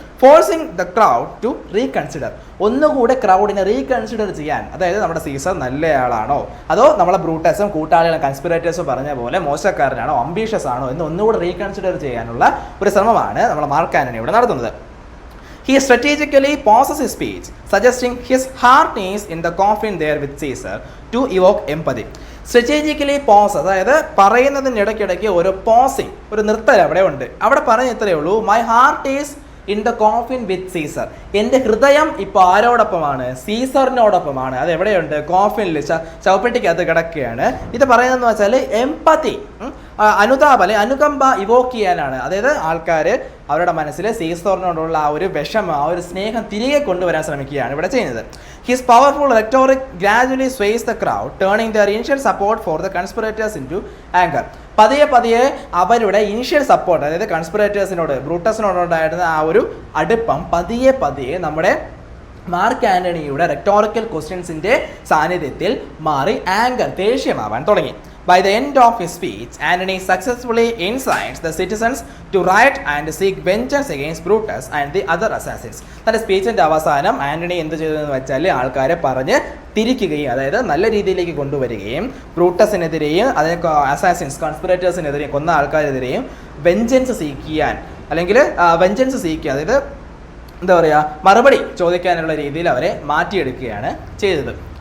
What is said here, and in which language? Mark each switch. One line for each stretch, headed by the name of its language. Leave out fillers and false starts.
English: forcing the crowd to reconsider,
Malayalam: ഒന്നുകൂടെ ക്രൗഡിനെ reconsider ചെയ്യാൻ, അതായത് നമ്മുടെ സീസർ നല്ലയാളാണോ അതോ നമ്മളെ ബ്രൂട്ടസും കൂട്ടാളികളും കൺസ്പിറേറ്റേഴ്സും പറഞ്ഞ പോലെ മോശക്കാരനാണോ, അംബീഷ്യസ് ആണോ എന്ന് ഒന്നുകൂടെ റീകൺസിഡർ ചെയ്യാനുള്ള ഒരു ശ്രമമാണ് നമ്മുടെ മാർക്ക് ആന്റണി ഇവിടെ നടത്തുന്നത്.
English: He strategically pauses his speech, suggesting his heart is in the coffin there with Caesar to evoke empathy. Strategically pause,
Malayalam: അതായത് പറയുന്നതിനിടയ്ക്കിടയ്ക്ക് ഒരു പോസിങ്, ഒരു നിർത്തൽ അവിടെ ഉണ്ട്. അവിടെ പറഞ്ഞ ഇത്രയേ ഉള്ളൂ,
English: My heart is in the coffin with Caesar.
Malayalam: എൻ്റെ ഹൃദയം ഇപ്പോൾ ആരോടൊപ്പമാണ്? സീസറിനോടൊപ്പമാണ്. അത് എവിടെയുണ്ട്? കോഫിനിൽ, ശവപ്പെട്ടിക്കകത്ത് കിടക്കുകയാണ്. ഇത് പറയുന്നതെന്ന് വെച്ചാൽ എംപതി, അനുതാപ അല്ലെ അനുകമ്പ ഇവോക്ക് ചെയ്യാനാണ്. അതായത് ആൾക്കാർ അവരുടെ മനസ്സിൽ സീസറിനോടുള്ള ആ ഒരു വിഷമം, ആ ഒരു സ്നേഹം തിരികെ കൊണ്ടുവരാൻ ശ്രമിക്കുകയാണ് ഇവിടെ ചെയ്യുന്നത്.
English: His powerful rhetoric gradually sways the crowd, turning their initial support for the conspirators into anger.
Malayalam: പതിയെ അവരുടെ ഇനിഷ്യൽ സപ്പോർട്ട്, അതായത് കൺസ്പിറേറ്റേഴ്സിനോട്, ബ്രൂട്ടസിനോടുണ്ടായിരുന്ന ആ ഒരു അടുപ്പം പതിയെ നമ്മുടെ മാർക്ക് ആന്റണിയുടെ റെറ്റോറിക്കൽ ക്വസ്റ്റ്യൻസിൻ്റെ സാന്നിധ്യത്തിൽ മാറി ആങ്കർ, ദേഷ്യമാവാൻ തുടങ്ങി.
English: By the end of his speech, Antony successfully incites the citizens to riot and seek vengeance against Brutus and the other assassins.
Malayalam: തൻ്റെ സ്പീച്ചിൻ്റെ അവസാനം ആന്റണി എന്ത് ചെയ്തതെന്ന് വെച്ചാൽ ആൾക്കാരെ പറഞ്ഞ് തിരിക്കുകയും, അതായത് നല്ല രീതിയിലേക്ക് കൊണ്ടുവരികയും ബ്രൂട്ടസിനെതിരെയും അതിനെ അസാസിൻസ് കൺസ്പിറേറ്റേഴ്സിനെതിരെയും കൊന്ന ആൾക്കാരെതിരെയും വെഞ്ചൻസ് സീക്കാൻ, അതായത് എന്താ പറയുക, മറുപടി ചോദിക്കാനുള്ള രീതിയിൽ അവരെ മാറ്റിയെടുക്കുകയാണ് ചെയ്തത്.